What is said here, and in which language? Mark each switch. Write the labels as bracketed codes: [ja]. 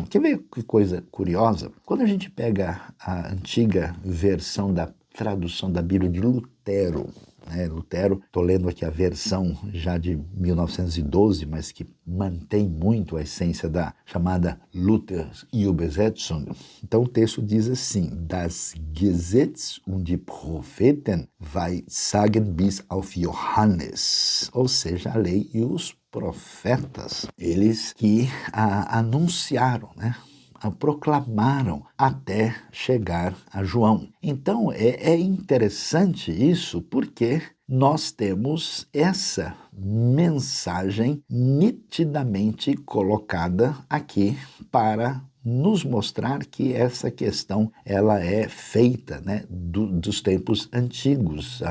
[pt] Quer ver que coisa curiosa? Quando a gente pega a antiga versão da tradução da Bíblia de Lutero, Lutero, estou lendo aqui a versão já de 1912, mas que mantém muito a essência da chamada Luther-Übersetzung. [de] Então o texto diz assim: Das Gesetz und die Propheten weissagen bis auf Johannes. [pt] Ou seja, a lei e os profetas, eles que anunciaram, proclamaram até chegar a João. Então é interessante isso porque nós temos essa mensagem nitidamente colocada aqui para nos mostrar que essa questão ela é feita, dos tempos antigos.